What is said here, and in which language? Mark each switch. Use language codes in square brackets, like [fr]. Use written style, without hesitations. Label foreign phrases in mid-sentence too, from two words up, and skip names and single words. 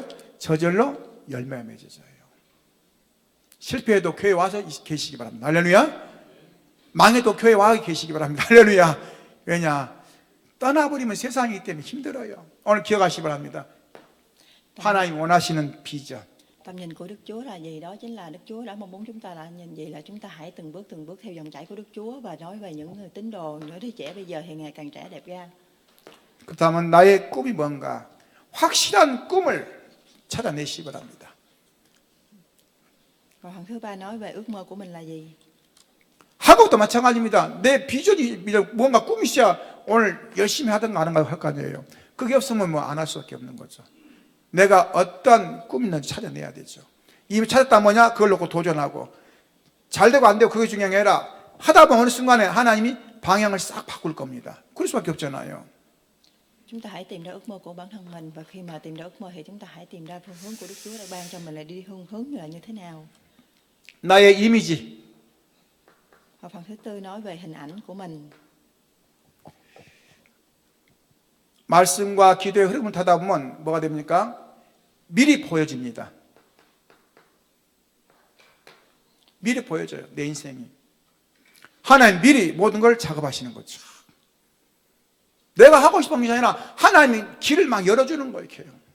[ko] 저절로 열매가 맺어져요. 실패해도 교회 와서 계시기 바랍니다. 할렐루야. 망해도 교회 와 계시기 바랍니다. 할렐루야. 왜냐? 떠나버리면 세상이기 때문에 힘들어요. 오늘 기억하시기 바랍니다. 하나님 원하시는 비전. [vi] Tầm nhìn của Đức Chúa là gì? Đó chính là Đức Chúa đã mong muốn chúng ta là nhìn gì? Là chúng ta hãy từng bước theo dòng chảy của Đức Chúa và nói về những người tín đồ, những đứa trẻ bây giờ thì ngày càng trẻ đẹp ra. [ko] 그렇다면 나의 꿈이 뭔가? 확실한 꿈을 찾아내시기 바랍니다. [vi] Và phần thứ ba nói về ước mơ của mình là gì? [ko] 학업도 마찬가지입니다. 내 비전이 뭔가 꿈이 있어야 오늘 열심히 하든가 하는가 할 거 아니에요. 그게 없으면 뭐 안 할 수밖에 없는 거죠. 내가 어떤 꿈이 있는지 찾아내야 되죠. 이미 찾았다 뭐냐? 그걸 놓고 도전하고 잘 되고 안 되고 그게 중요한 게 아니라 하다 보면 어느 순간에 하나님이 방향을 싹 바꿀 겁니다. 그럴 수밖에 없잖아요. [vi] Chúng ta hãy tìm ra ước mơ của bản thân mình và khi mà tìm ra ước mơ thì chúng ta hãy tìm ra phương hướng của Đức Chúa đã ban cho mình là đi hướng là như thế nào. [ko] 나의 이미지. [vi] Và phần thứ tư nói về hình ảnh của mình. [ko] 말씀과 기도의 흐름을 타다 보면 뭐가 됩니까? 미리 보여집니다. 미리 보여져요, 내 인생이. 하나님 미리 모든 걸 작업하시는 거죠. 내가 하고 싶은 게 아니라 하나님이 길을 막 열어주는 거예요, 이렇게요.